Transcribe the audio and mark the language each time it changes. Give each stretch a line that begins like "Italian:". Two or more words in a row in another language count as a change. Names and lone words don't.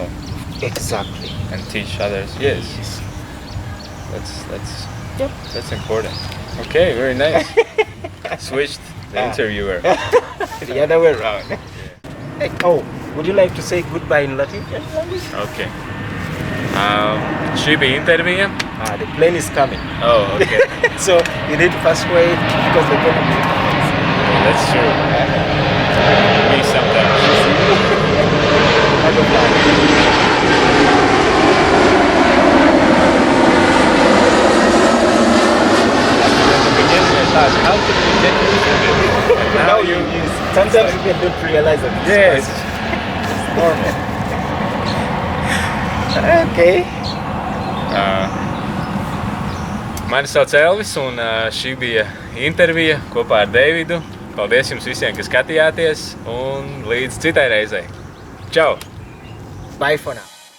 English: Exactly. And teach others. Yes. That's important. Okay, very nice. Switched the interviewer. The other way around. Hey, would you like to say goodbye in Latvian language? Okay.
Latvian: Šī bija intervija.
English: The plane is coming. Oh, okay. So you need to fast wait because the plane is coming. That's true. Me sometimes. How to get used to it? Now you sometimes you don't realize that. Yes. It's normal. Okay.
Latvian: Mani sauc Elvis, un šī bija intervija kopā ar Deividu. Paldies jums visiem, kas skatījāties, un līdz citai reizei. Čau!
English: Bye for now.